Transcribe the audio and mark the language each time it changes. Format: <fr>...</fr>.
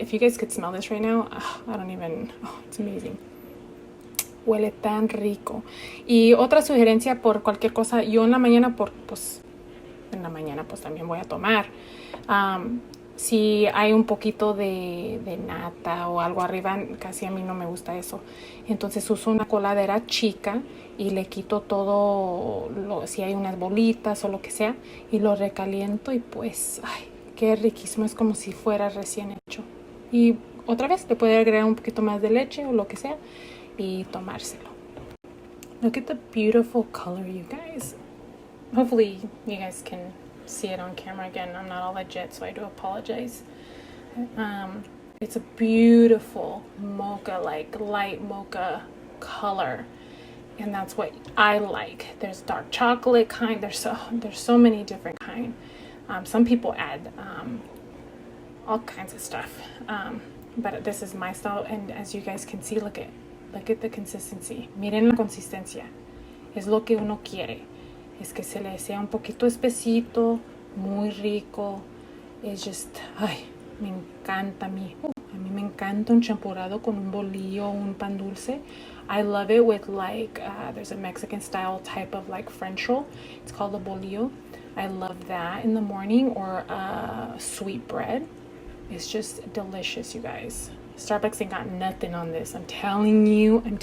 <en>If you guys could smell this right now, it's amazing.</en> <es>Huele tan rico. Y otra sugerencia por cualquier cosa, yo en la mañana, pues también voy a tomar. Si hay un poquito de nata o algo arriba, casi a mí no me gusta eso. Entonces uso una coladera chica y le quito todo, si hay unas bolitas o lo que sea, y lo recaliento y pues, ay, qué riquísimo. Es como si fuera recién hecho. Y otra vez le puede agregar un poquito más de leche o lo que sea y tomárselo.</es> <en>Look at the beautiful color, you guys. Hopefully you guys can see it on camera. Again, I'm not all legit, so I do apologize. It's a beautiful mocha, like light mocha color, and that's what I like. There's dark chocolate kind. There's so many different kind. Some people add all kinds of stuff, but this is my style. And as you guys can see, look at the consistency.</en> <es>Miren la consistencia. Es lo que uno quiere. Es que se le sea un poquito espesito, muy rico.</es> <en>It's just,</en> <es>ay, me encanta a mí. A mí me encanta un champurrado con un bolillo, un pan dulce.</es> <en>I love it with like, there's a Mexican style type of like French roll. It's called a bolillo. I love that in the morning, or sweet bread. It's just delicious, you guys. Starbucks ain't got nothing on this. I'm telling you.</en>